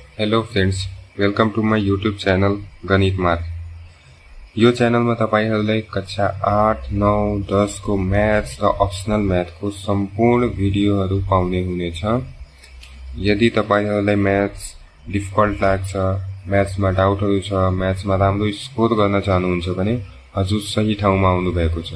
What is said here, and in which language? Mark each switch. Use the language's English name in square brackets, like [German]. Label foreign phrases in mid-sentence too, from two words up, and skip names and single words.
[English] Hello friends, welcome to my YouTube channel गणित मार्ग। [Nepali] यो चैनलमा तपाईहरुलाई कक्षा 8, 9, 10 को म्याथ्स र [English] optional math [Nepali] को सम्पूर्ण भिडियोहरु पाउने हुनेछ। यदि तपाईहरुलाई [English] maths difficult [Nepali] लाग्छ, म्याथ्समा डाउटहरु छ, म्याथ्समा राम्रो स्कोर गर्न चाहनुहुन्छ भने हजुर सही ठाउँमा आउनु भएको छ।